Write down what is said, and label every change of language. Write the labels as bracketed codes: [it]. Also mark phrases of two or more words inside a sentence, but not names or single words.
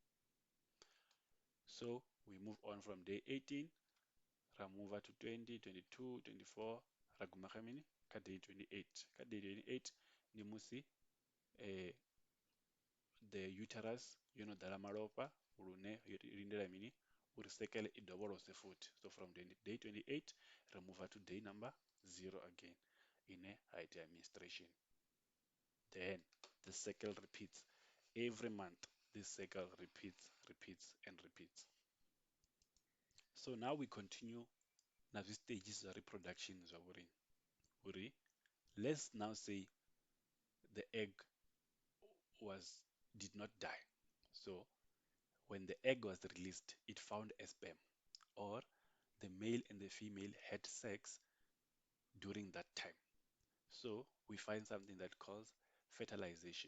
[en] So we move on from day 18, ra move to 20, 22, 24, [ve] ra guma kha mini kha day 28. Kha day 28 ndi musi [en] the uterus [ve] yo no ḓala malofha lune yo lindela mini uri sekele i dovholose futhi. [en] So from day 28 ra move to day number 0 again [ve] ine ha itea [en] menstruation. Then the cycle repeats every month. This cycle repeats and repeats. So now we continue [ve] na zwi stages zwa reproduction zwa uri [en] let's now say the egg did not die. So when the egg was released, it found a sperm, or the male and the female had sex during that time. So we find something that calls fertilization.